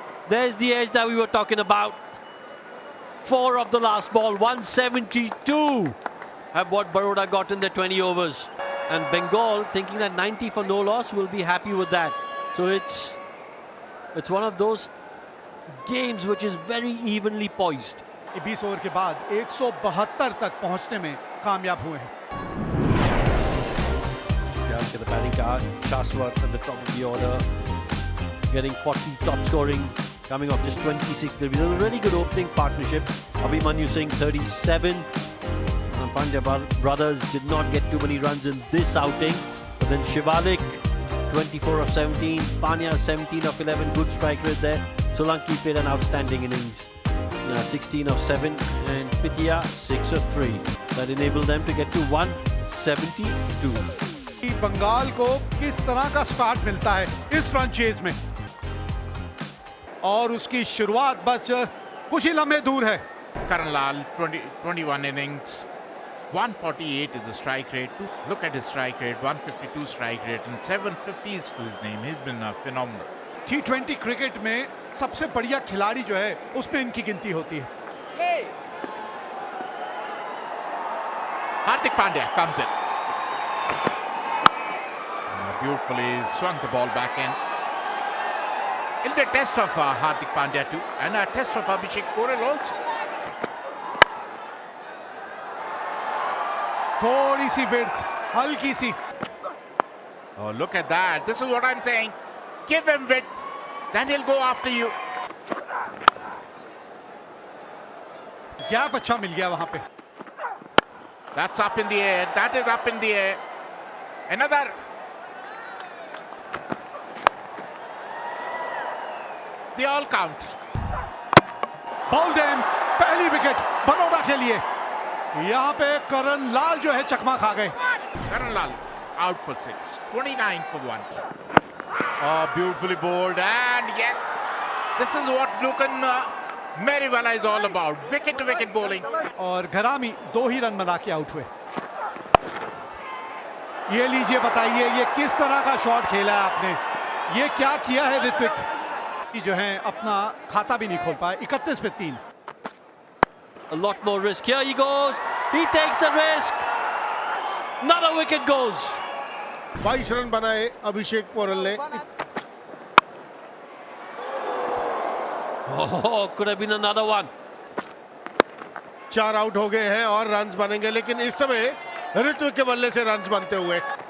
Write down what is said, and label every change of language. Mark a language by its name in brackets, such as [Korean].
[English] There's the edge that we were talking about. 4 of the last ball, 172 at what Baroda got in their 20 overs. And Bengal, thinking that 90 for no loss, will be happy with that. So it's one of those games which is very evenly poised. [Hindi] 20 over के बाद 172 तक पहुंचने में कामयाब हुए हैं। [English] Down to the batting card, Shashwat at the top of the order, getting 40 top scoring, coming off just 26 deliveries. A really good opening partnership. Abhimanyu Singh 37. And Pandya brothers did not get too many runs in this outing. But then Shivalik 24 of 17, Panya 17 of 11, good strike rate there. Solanki played an outstanding innings. 16 of 7 and Pitya 6 of 3. That enabled them to get to 172. [Hindi] Bengal को किस तरह का start मिलता है इस run chase में, और उसकी शुरुआत बस कुछ ही लम्हे दूर है। [English] Karan Lal, 21 innings, 148 is the strike rate. Look at his strike rate, 152 strike rate and 750s to his name. He's been phenomenal. [Hindi] T20 cricket में सबसे बढ़िया खिलाड़ी जो है उसमें इनकी गिनती होती है। [English] Hardik Pandya comes in. Beautifully swung the ball back in. It'll be a test of Hardik Pandya too, and a test of Abhishek Porel also. [Hindi] थोड़ी सी विड्थ, हल्की सी। [English] Oh, look at that. This is what I'm saying. Give him width, then he'll go after you. [Hindi] Gap अच्छा मिल गया वहां पे। [English] That's up in the air. That is up in the air. Another. They all count. Bowled in, [Hindi] पहली wicket Baroda के लिए। यहाँ पे करण लाल जो है चकमा खा गए। [English] Karan Lal out for 6, 29 for 1. Oh, beautifully bowled, and yes, this is what Lukan Meriwala is all about. Wicket to wicket bowling. [Hindi] और घरामी 2 ही रन बना के आउट हुए। ये लीजिए, बताइए ये किस तरह का शॉट खेला है आपने, ये क्या किया है ऋत्विक कि जो है अपना खाता भी नहीं खोल पाए। 31 पे 3। [English] A lot more risk. Here he goes. He takes the risk. Another wicket goes. [Hindi] 22 run बनाए अभिषेक पोरल ने। [English] Oh, could have been another one. [Hindi] 4 out हो गए हैं और रन्स बनेंगे, लेकिन इस समय ऋत्विक के बल्ले से रन्स बनते हुए।